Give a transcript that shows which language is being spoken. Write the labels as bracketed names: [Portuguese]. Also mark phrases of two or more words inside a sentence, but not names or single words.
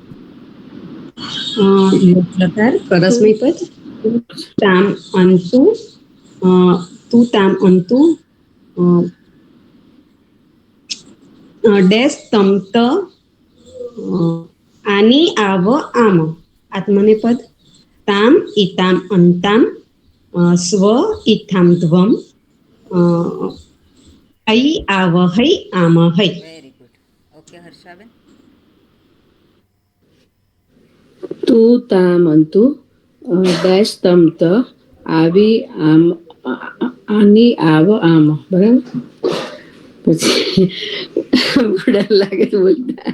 [Sanskrit] लकार परस्मैपद ताम अन्तु तु ताम अन्तु डेश तमत आनि आव आम आत्मनेपद ताम इताम अन्ताम स्व इथाम ध्वम ऐ आवहै आमहै. [English] very good. okay હર્ષાબેન. [Sanskrit] तु ताम अन्तु डेश तम त आवी आम आनि आव आम. [Gujarati] બરાબર. પછી ડર લાગે બોલતા.